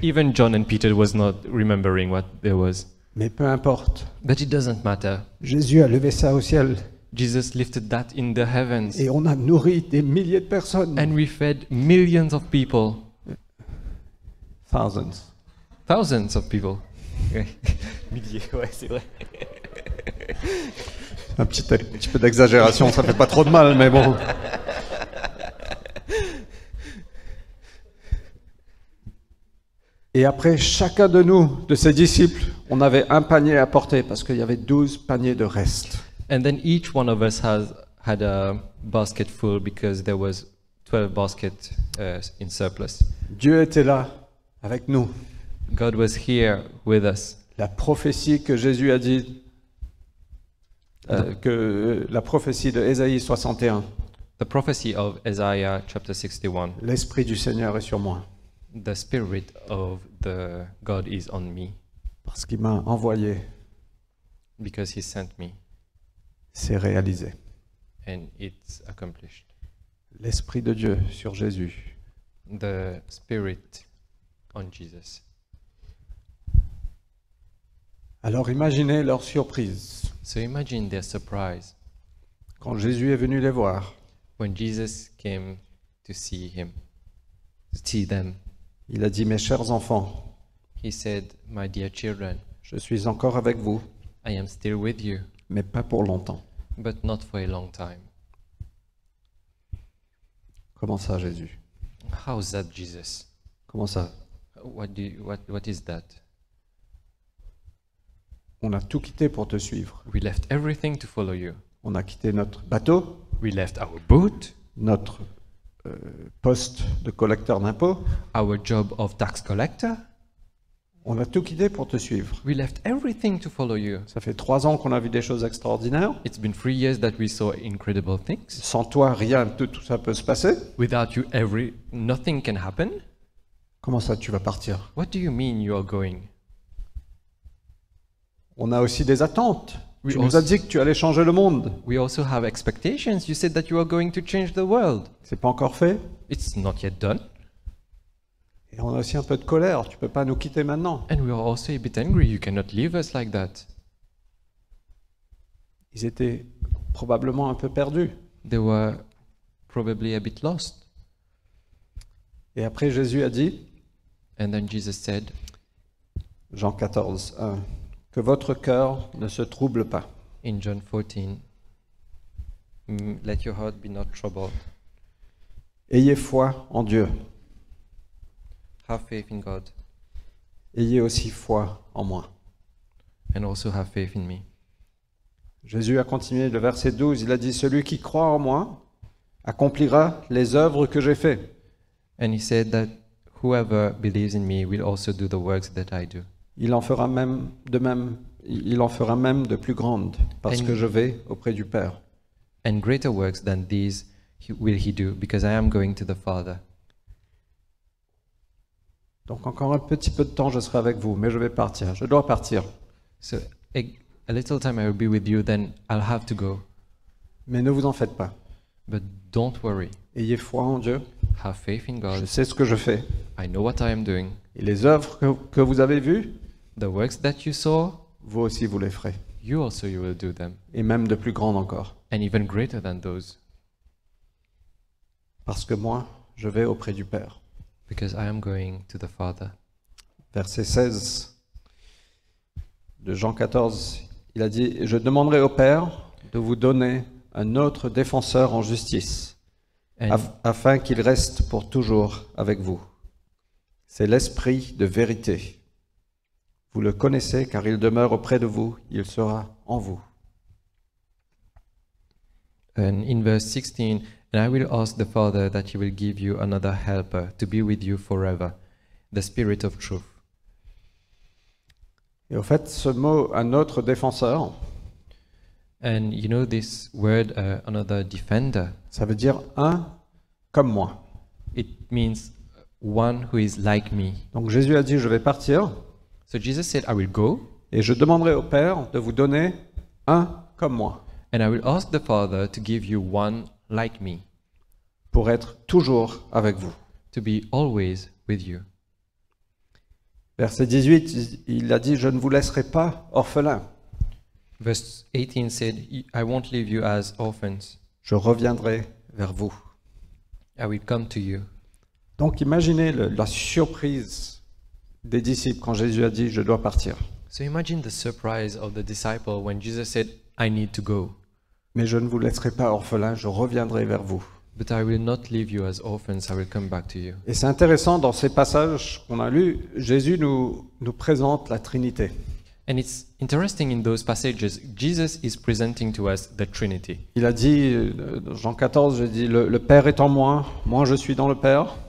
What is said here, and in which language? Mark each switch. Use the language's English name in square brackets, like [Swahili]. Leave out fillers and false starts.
[English] Even John and Peter was not remembering what there was. [French] Mais peu importe. [English] But it doesn't matter. [French] Jésus a levé ça au ciel. [English] Jesus lifted that in the heavens. [French] Et on a nourri des milliers de personnes. [English] And we fed millions of people. Thousands of people. [French] Milliers, ouais, c'est vrai. Un petit peu d'exagération, ça fait pas trop de mal, mais bon. Et après, chacun de nous, de ses disciples, on avait un panier à porter parce qu'il y avait 12 paniers de reste. [English] And then each one of us had a basket full because there was 12 baskets in surplus. [French] Dieu était là avec nous. [English] God was here with us. [French] La prophétie que Jésus a dit, la prophétie de Ésaïe 61. [English] The prophecy of Isaiah chapter 61. [French] L'Esprit du Seigneur est sur moi. [English] The Spirit of the God is on me [French] Parce qu'il m'a envoyé, [English] because He sent me [French] c'est réalisé. [English] and it's accomplished. [French] L'Esprit de Dieu sur Jésus. [English] The Spirit on Jesus. [French] Alors imaginez leur surprise [English] So imagine their surprise [French] quand Jésus est venu les voir. [English] when Jesus came to see them. [French] Il a dit, mes chers enfants, [English] He said, "My dear children, [French] je suis encore avec vous, [English] I am still with you, [French] mais pas pour longtemps. [English] but not for a long time." [French] Comment ça, Jésus? [English] How's that, Jesus? [French] Comment ça? [English] What is that? [French] On a tout quitté pour te suivre. [English] We left everything to follow you. [French] On a quitté notre bateau, [English] We left our boat, [French] notre poste de collecteur d'impôts. [English] our job of tax collector. [French] On a tout quitté pour te suivre. [English] We left everything to follow you. [French] Ça fait 3 ans qu'on a vu des choses extraordinaires. [English] It's been 3 years that we saw incredible things. [French] Sans toi, rien, tout ça peut se passer. [English] Without you, nothing can happen. [French] Comment ça, tu vas partir? [English] What do you mean you are going? [French] On a aussi des attentes. Oui, Tu nous as dit que tu allais changer le monde. [English] We also have expectations. You said that you are going to change the world. [French] C'est pas encore fait. [English] It's not yet done. [French] Et on a aussi un peu de colère. Tu peux pas nous quitter maintenant. [English] And we are also a bit angry. You cannot leave us like that. [French] Ils étaient probablement un peu perdus. [English] They were probably a bit lost. [French] Et après, Jésus a dit, [English] And then Jesus said, [French] Jean 14, 1, que votre cœur ne se trouble pas. [English] in John 14, let your heart be not troubled. [French] Ayez foi en Dieu. [English] Have faith in God [French] Ayez aussi foi en moi. [English] and also have faith in me. [French] Jésus a continué le verset 12. Il a dit, celui qui croit en moi accomplira les œuvres que j'ai faites. [English] And he said that whoever believes in me will also do the works that I do. [French] Il en fera même de même. il en fera même de plus grandes, parce [English] And- [French] que je vais auprès du Père. [English] And greater works than these will he do, because I am going to the Father. [French] Donc encore un petit peu de temps, je serai avec vous, mais je vais partir. Je dois partir. [English] So a little time I will be with you, then I'll have to go. [French] Mais ne vous en faites pas. [English] But don't worry. [French] Ayez foi en Dieu. [English] Have faith in [French] Je [English] God. [French] sais ce que je fais. [English] I know what I am doing. [French] Et les œuvres que vous avez vues, [English] The works that you saw, [French] vous aussi vous les ferez. [English] you will do them. [French] Et même de plus grandes encore. [English] And even greater than those, [French] Parce que moi, je vais auprès du Père. [English] because I am going to the Father. [French] Verset 16 de Jean 14, il a dit « Je demanderai au Père de vous donner un autre défenseur en justice, [English] And, [French] afin qu'il reste pour toujours avec vous. C'est l'Esprit de vérité. Vous le connaissez car il demeure auprès de vous, il sera en vous. » [English] and in verse 16, and I will ask the Father that he will give you another helper to be with you forever, the Spirit of truth. [French] Et au fait, ce mot « un autre défenseur », [English] And you know this word, another defender, [French] ça veut dire un comme moi. [English] it means one who is like me. [French] Donc Jésus a dit « Je vais partir [English] So Jesus said, I will go, [French] et je demanderai au Père de vous donner un comme moi, [English] and I will ask the Father to give you one like me, [French] pour être toujours avec vous. » [English] to be always with you. [French] Verset 18, il a dit « Je ne vous laisserai pas orphelins, [English] Verse 18 said, I won't leave you as orphans. [French] je reviendrai vers vous. [English] I will come to you. » [French] Donc imaginez la surprise des disciples quand Jésus a dit « Je dois partir. [English] So imagine the surprise of the disciple when Jesus said, I need to go, [French] Mais je ne vous laisserai pas orphelins, je reviendrai vers vous. [English] but I will not leave you as orphans, I will come back to you. » [French] Et c'est intéressant, dans ces passages qu'on a lus, Jésus nous présente la Trinité. [English] And it's interesting in those passages, Jesus is presenting to us the Trinity. [French] Il a dit, dans Jean 14, j'ai dit, le Père est en moi, moi je suis dans le Père.